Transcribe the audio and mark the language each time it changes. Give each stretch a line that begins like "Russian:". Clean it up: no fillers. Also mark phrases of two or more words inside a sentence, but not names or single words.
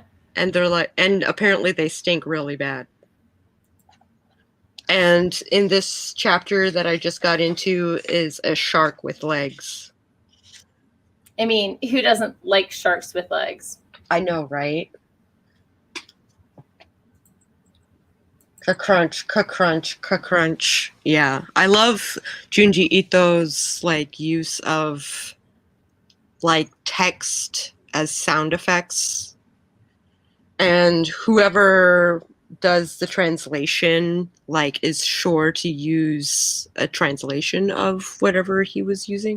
English: And they're like, and apparently they stink really bad. And in this chapter that I just got into is a shark with legs. I mean, who doesn't like sharks with legs? I know, right? Ka-crunch, ka-crunch, ka-crunch. Yeah. I love Junji Ito's like use of like text as sound effects. And whoever does the translation like is sure to use a translation of whatever he was using.